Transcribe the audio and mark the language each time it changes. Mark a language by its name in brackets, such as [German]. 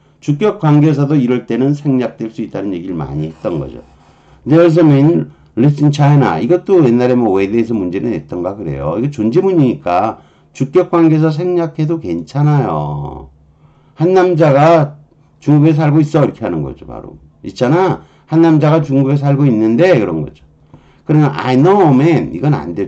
[Korean] 주격 관계사도 이럴 때는 생략될 수 있다는 얘기를 많이 했던 거죠. [English] There's a man lives in China. [Korean] 이것도 옛날에 뭐 외대에서 문제는 냈던가 그래요. 이게 존재문이니까 주격 관계사 생략해도 괜찮아요. 한 남자가 중국에 살고 있어 이렇게 하는 거죠. 바로 있잖아. 한 남자가 중국에 살고 있는데 그런 거죠. 그러면 [English] I know a man [Korean] 이건 안 돼.